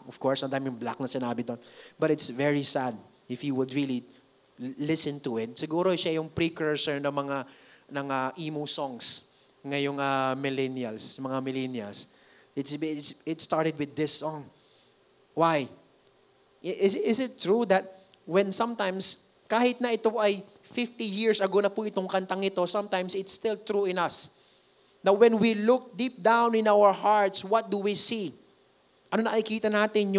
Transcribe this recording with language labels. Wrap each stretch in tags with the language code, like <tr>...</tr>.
<en>Of course,</en> <tl>ang daming black na sinabi doon.</tl> <en>But it's very sad if you would really listen to it.</en> <tl>Siguro siya yung precursor ng mga emo songs ngayong millennials, mga millennials.</tl> <en>It started with this song. Why? Is it true that when sometimes,</en> <tl>kahit na ito ay 50 years ago na po itong kantang ito,</tl> <en>sometimes it's still true in us. Now when we look deep down in our hearts, what do we see?</en> <tl>Ano nakikita natin?</tl>